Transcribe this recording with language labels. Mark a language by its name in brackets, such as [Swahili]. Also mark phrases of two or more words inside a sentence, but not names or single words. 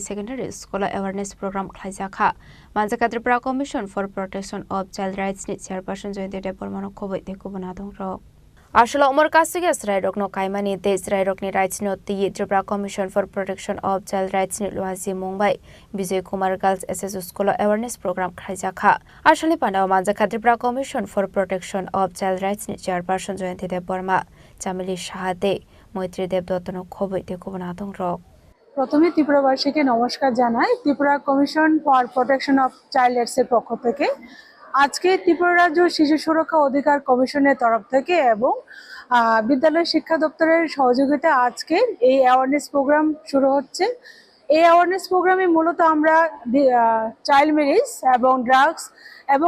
[English] Secondary School Awareness Program [Kok Borok] Khlaijaka Manjaka Tripura Commission for Protection of Child Rights ni Chairperson Joyinte Debormano Khoboi Dekubonadong Rok Ashalo Umar Kasige Srairok no Kaimani de Srairok ni Rights no Ti Tripura Commission for Protection of Child Rights ni Luazi Mumbai Vijay Kumar [English] Girls SSU School Awareness Program [Kok Borok] Khlaijaka Ashali Pandao Manjaka Tripura Commission for Protection of Child Rights ni Chairperson Joyinte Deborma Chamili Shahade Moitri Debdotano Khoboi Dekubonadong Rok [Bangla] প্রথমে ত্রিপুরাবাসীকে নমস্কার জানাই ত্রিপুরা কমিশন ফর প্রোটেকশন অফ চাইল্ড রাইটস এর পক্ষ থেকে আজকে ত্রিপুরা রাজ্য শিশু সুরক্ষা অধিকার কমিশনের তরফ থেকে এবং বিদ্যালয় শিক্ষা দপ্তরের সহযোগিতায় আজকে এই [English] awareness program [Bangla] শুরু হচ্ছে এই [English] awareness program [Bangla] মূলত আমরা [English] child marriage [Bangla] এবং ড্রাগস এবং